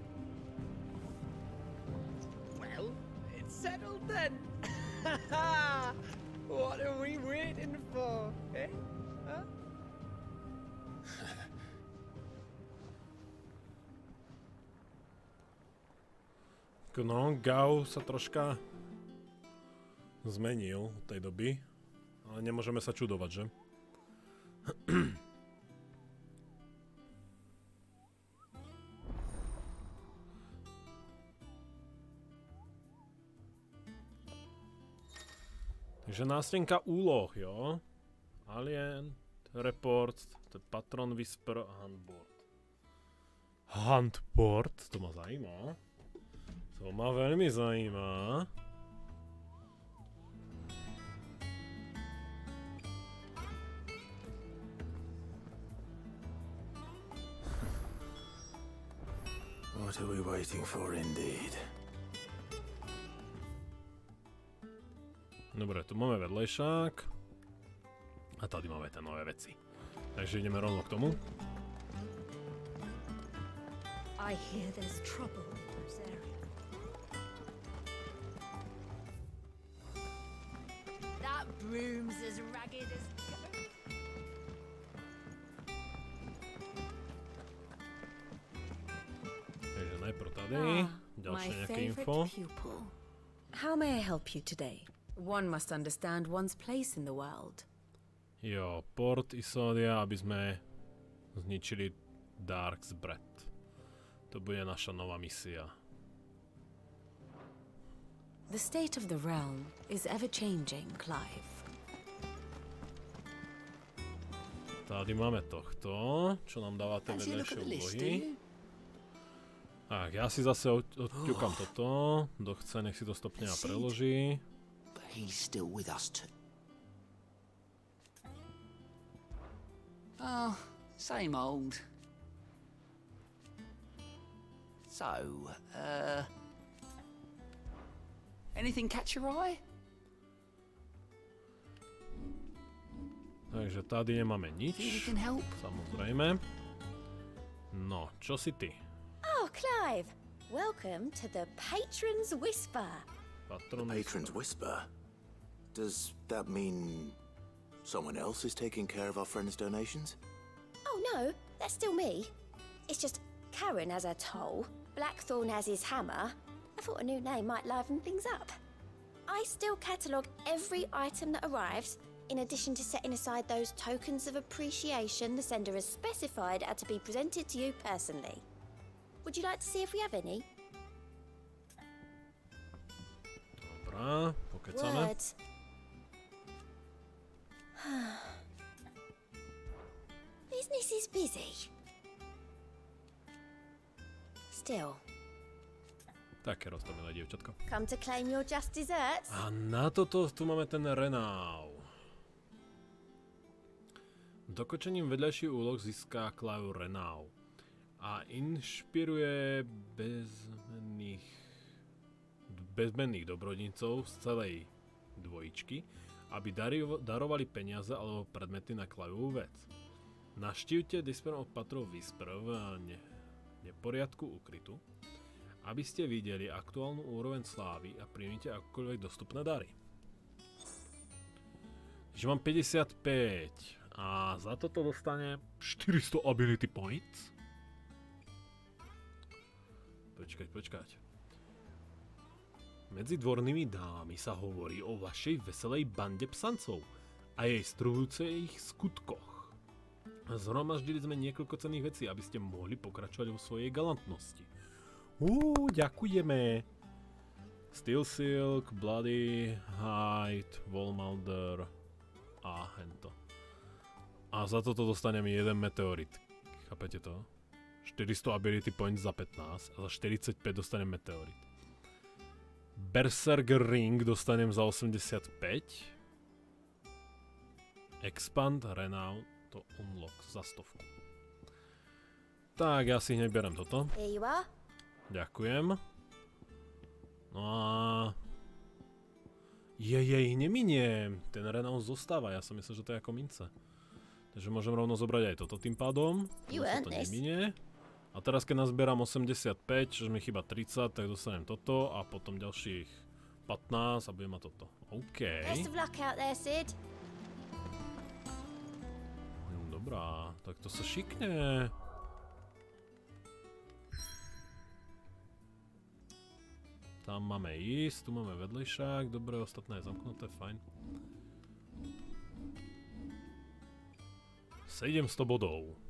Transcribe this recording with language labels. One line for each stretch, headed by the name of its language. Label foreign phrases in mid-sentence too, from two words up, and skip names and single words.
English: Well, it's settled then. What are we waiting for, eh? Huh?
Slovak: No, Gau sa troška zmenil od tej doby. Ale nemôžeme sa čudovať, že? Takže nástenka úloh, jo? Alien, Report, Patron Whisper a Handboard. Handboard, to ma zajímá. To ma veľmi zajímá.
English: What are we waiting for, indeed?
Slovak: Dobre, tu máme vedlejšák. A tady máme tie nové veci. Takže ideme rovno k tomu.
English: I hear there's trouble in those areas. That broom's as ragged as
Slovak: Takže najprv tady, ďalšie
English: my
Slovak: nejaké
English: favorite
Slovak: info.
English: pupil. How may I help you today? One must understand one's place in the world.
Slovak: Jo, Port Isolde, aby sme zničili Dark's Breath. To bude naša nová misia.
English: The state of the realm is ever-changing, Clive.
Slovak: Tady máme tohto, čo nám dáva tie vedlejšie úlohy. Tak, ja si zase odťukam toto. Kto chce, nech si to stopne a preloží.
English: But he's still with us too. Oh, Same old. So, anything catch your eye?
Slovak: Takže tady nemáme nič.
English: See if we can help.
Slovak: Samozrejme. No, čo si ty?
English: Oh, Clive. Welcome to the Patron's Whisper. Patron's Whisper? Does that mean someone else is taking care of our friend's donations? Oh, no. That's still me. It's just Karen has her toll, Blackthorn has his hammer. I thought a new name might liven things up. I still catalogue every item that arrives, in addition to setting aside those tokens of appreciation the sender has specified are to be presented to you personally. Would you like to see if we have any?
Slovak: Dobrá, pokecáme.
English: Words. Business is busy. Still.
Slovak: Také roztomilé dievčatko.
English: Come to claim your just desserts?
Slovak: A na toto tu máme ten Renault. Dokončením vedľajších úloh získa Clive Renault a inšpiruje bezmenných dobrodnicov z celej dvojičky, aby darovali peniaze alebo predmety na Cliveovú vec. Navštívte Disperov Patrol Whisper v neporiadku ukrytu, aby ste videli aktuálnu úroveň slávy a príjmite akokoľvek dostupné dary. Že mám 55 a za toto dostane 400
English: ability points.
Slovak: Počkať. Medzi dvornými dámami sa hovorí o vašej veselej bande psancov a jej strhujúcich skutkoch. Zhromaždili sme niekoľko cenných vecí, aby ste mohli pokračovať vo svojej galantnosti. Ďakujeme. Steel Silk, Bloody, Hide, Wallmoulder a hento. A za toto dostaneme jeden meteorit. Chápete to? 400
English: ability points
Slovak: za 15 a za 45 dostanem meteorit. Berserker Ring dostanem za 85.
English: Expand Renown to unlock za 100.
Slovak: Tak, ja si hneď berem toto.
English: Here you are.
Slovak: Ďakujem. No a... Jej, neminie. Ten Renown zostáva, ja som myslel, že to je ako mince. Takže môžem rovno zobrať aj toto tým pádom. To neminie. A teraz keď nazbieram 85, čiže mi chýba 30, tak dostanem toto a potom ďalších 15 a budem mať toto. OK.
English: Best of luck out there, Sid.
Slovak: Dobrá, tak to sa šikne. Tam máme ísť, tu máme vedlejšák, dobre, ostatné je zamknuté, fajn. 700 bodov.